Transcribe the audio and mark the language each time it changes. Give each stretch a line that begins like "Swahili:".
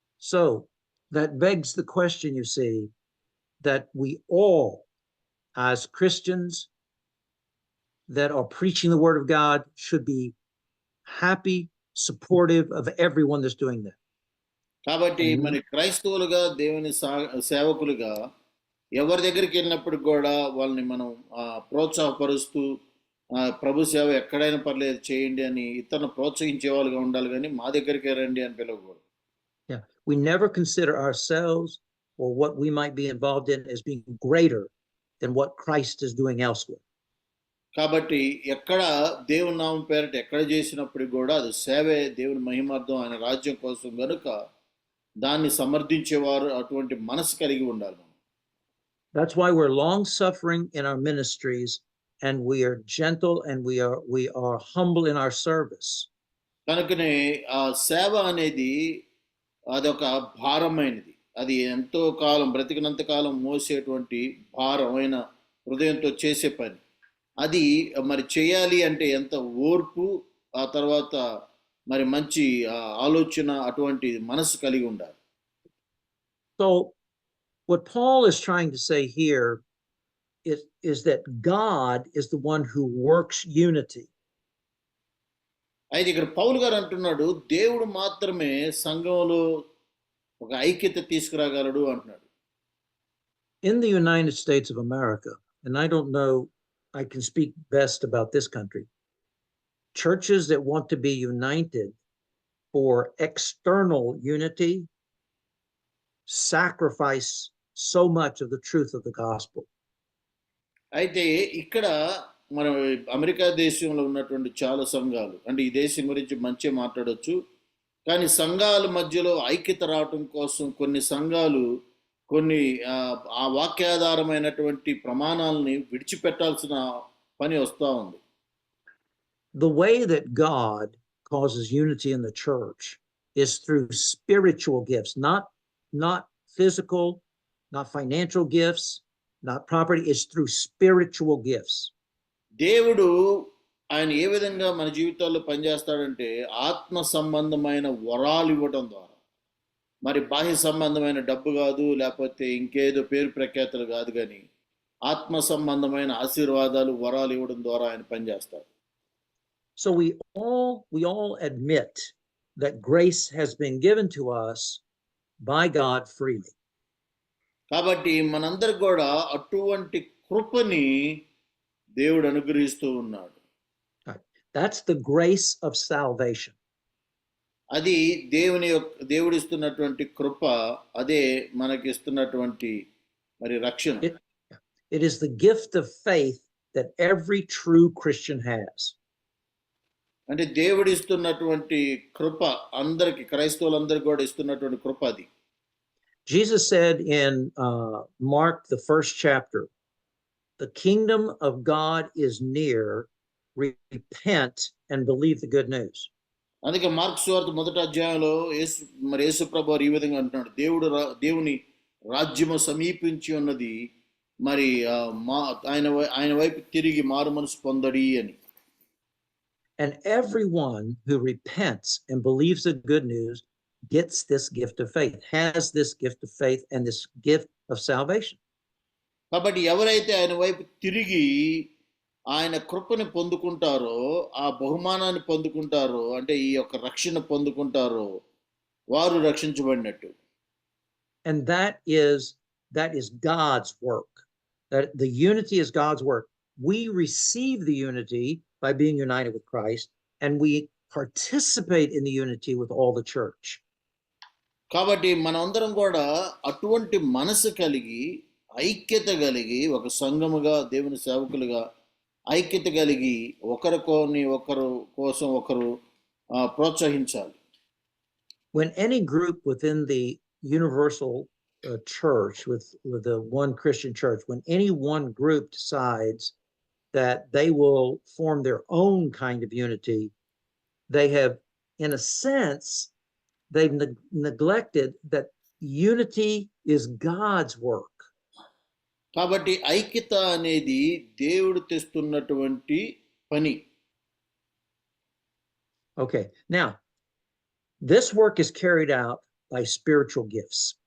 English: So that begs the question, you see, that we all as Christians that are preaching the word of God should be happy, supportive of everyone that's doing that.
Telugu: కాబట్టి
English: And
Telugu: మరి క్రైస్తవులుగా దేవుని సేవకులుగా ఎవరి దగ్గరికి వెళ్ళినప్పుడు కూడా వాళ్ళని మనం ప్రోత్సాహపరుస్తూ ప్రభు సేవ ఎక్కడైనా పర్లేదు చేయండి అని ఇతరులను ప్రోత్సహించే వాళ్ళుగా ఉండాలి, కానీ మా దగ్గరికి రండి అని పిలవకూడదు.
English: yeah, we never consider ourselves or what we might be involved in as being greater than what Christ is doing elsewhere.
Telugu: కాబట్టి ఎక్కడ దేవుని నామం పేరిట ఎక్కడ చేసినప్పుడు కూడా అది సేవే, దేవుని మహిమార్థం, ఆయన రాజ్యం కోసం గనుక దాన్ని సమర్థించేవారు అటువంటి మనసు కలిగి ఉండాలి.
English: That's why we're long suffering in our ministries, and we are gentle, and we are humble in our service.
Telugu: కనుకనే ఆ సేవ అనేది అదొక భారమైనది, అది ఎంతో కాలం బ్రతికినంత కాలం మోసేటువంటి భారమైన హృదయంతో చేసే పని. అది మరి చేయాలి అంటే ఎంత ఓర్పు, ఆ తర్వాత మరి మంచి ఆలోచన, అటువంటి మనసు కలిగి ఉండాలి.
English: So what Paul is trying to say here is that God is the one who works unity.
Telugu: అయితే ఇక్కడ పౌలు గారు అంటున్నాడు, దేవుడు మాత్రమే సంఘంలో ఒక ఐక్యత తీసుకురాగలడు అంటున్నాడు.
English: In the United States of America, and I don't know, I can speak best about this country, churches that want to be united for external unity sacrifice so much of the truth of the gospel.
Telugu: అయితే ఇక్కడ మనం America దేశంలో ఉన్నటువంటి చాలా సంఘాలు, అంటే ఈ దేశం గురించి మంచిగా మాట్లాడొచ్చు, కానీ సంఘాల మధ్యలో ఐక్యత రావటం కోసం కొన్ని సంఘాలు కొన్ని ఆ వాక్యాధారమైనటువంటి ప్రమాణాలని విడిచిపెట్టాల్సిన పని వస్తూ ఉంది.
English: The way that God causes unity in the church is through spiritual gifts, not physical, not financial gifts, not property. It's through spiritual gifts.
Telugu: దేవుడు ఆయన ఏ విధంగా మన జీవితాల్లో పనిచేస్తాడంటే ఆత్మ సంబంధమైన వరాలు ఇవ్వడం ద్వారా, మరి బాహ్య సంబంధమైన డబ్బు కాదు, లేకపోతే ఇంకేదో పేరు ప్రఖ్యాతలు కాదు, కానీ ఆత్మ సంబంధమైన ఆశీర్వాదాలు వరాలు ఇవ్వడం ద్వారా ఆయన పనిచేస్తాడు.
English: So we all admit that grace has been given to us by God freely.
Telugu: కాబట్టి మనందరికి కూడా అటువంటి కృపని దేవుడు అనుగ్రహిస్తూ ఉన్నాడు.
English: That's the grace of salvation.
Telugu: అది దేవుడిస్తున్నటువంటి కృప, అదే మనకిస్తున్నటువంటి మరి రక్షణ.
English: It is the gift of faith that every true Christian has.
Telugu: అంటే దేవుడిస్తున్నటువంటి కృప అందరికి, క్రైస్తవులందరికీ కూడా ఇస్తున్నటువంటి కృప అది.
English: Jesus said in Mark, the 1st chapter, the kingdom of God is near, repent and believe the good news.
Telugu: అందుకే మార్కు సువార్త 1వ అధ్యాయంలో యేసు ప్రభువారు ఈ విధంగా అంటున్నాడు, దేవుని రాజ్యము సమీపించి ఉన్నది, మరి ఆయన వైపు తిరిగి మారు మనసు పొందడి అని.
English: And everyone who repents and believes the good news gets this gift of faith, has this gift of faith and this gift of salvation.
Telugu: కాబట్టి ఎవరైతే ఆయన వైపు తిరిగి ఆయన కృపని పొందుకుంటారో, ఆ బహుమానాన్ని పొందుకుంటారో, అంటే ఈ యొక్క రక్షణ పొందుకుంటారో, వారు రక్షించబడినట్టు.
English: And that is God's work. That the unity is God's work. We receive the unity by being united with Christ, and we participate in the unity with all the church.
Telugu: కాబట్టి మనందరం కూడా అటువంటి మనసు కలిగి, ఐక్యత కలిగి, ఒక సంఘముగా దేవుని సేవకులుగా ఐక్యత కలిగి ఒకరు కోసం ఒకరు ప్రోత్సహించాలి.
English: When any group within the universal church, with the one Christian church, when any one group decides that they will form their own kind of unity, they have, in a sense, they've neglected that unity is God's work.
Telugu: కాబట్టి ఐక్యత అనేది దేవుడు తెస్తున్నటువంటి పని.
English: Okay, now this work is carried out by spiritual gifts.